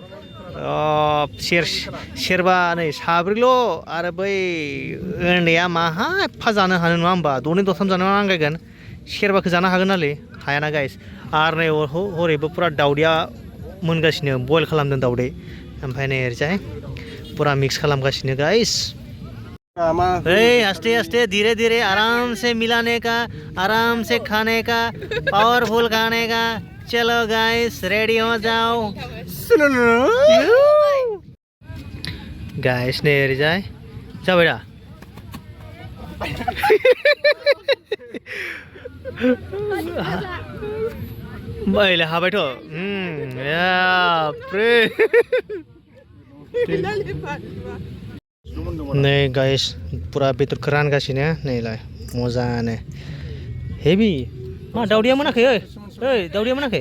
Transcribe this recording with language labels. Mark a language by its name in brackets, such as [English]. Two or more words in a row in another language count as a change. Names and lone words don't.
[Bodo] सेरबा नै साब्रैल' आरो बै उन्दैया माहा एफा जानो हानो नङा होमबा दनै दथाम जानो नांगायगोन सेरबाखौ जानो हागोन नालै हायाना गाइस आरो नै हरैबो पुरा दावदैया मोनगासिनो बयल खालामदों दावदै ओमफ्राय नै ओरैजाय पुरा मिक्स खालामगासिनो गाइस [Hindi] आस्ते धीरे धीरे आराम से मिलाने का आराम से खाने का पावरफुल खाने का चलो गाइस रेडी हो जाओ [Bodo] गाइस नै ओरैजाय जाबाय दा बायले हाबायथ' नै गाइस पुरा बेदरखौ रानगासिनो नैलाय मोजानो हेभि मा दावदैया मोनाखै दावदैया मोनाखै